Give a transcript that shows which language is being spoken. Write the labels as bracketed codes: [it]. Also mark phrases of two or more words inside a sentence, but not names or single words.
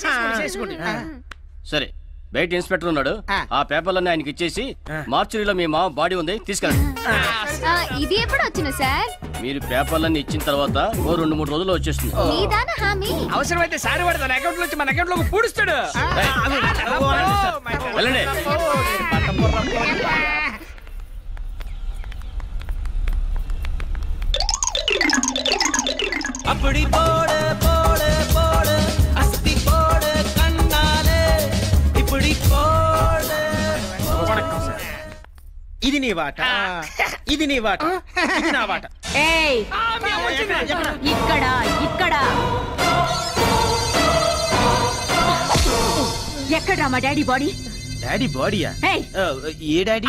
[te] సరే, బయట ఇన్స్పెక్టర్ ఉన్నాడు, ఆ పేపర్లన్నీ ఆయనకి ఇచ్చేసి మార్చురీలో మీ మామ బాడీ ఉంది తీసుకెళ్ళండి. ఇది ఎప్పుడు వచ్చింది సార్? మీరు పేపర్లన్నీ ఇచ్చిన తర్వాత ఓ 2-3 రోజుల్లో వచ్చేస్తుంది. అవసరమైతే సారి వాడు తన అకౌంట్ నుంచి మన అకౌంట్ లోకి పూడుస్తాడు. వెళ్ళండి. [ta] அப்படி போடு போடு போடு அஸ்தி போடு கண்ணாலே இப்படி போடு. [te] ఇది నీ వాట, ఇది నీ వాట, ఇది నా వాట. ఏయ్ ఇక్కడ ఇక్కడ ఎక్కడ్రా మా [en] daddy body? [te] డాడీ బాడీయా? ఏ డాడీ?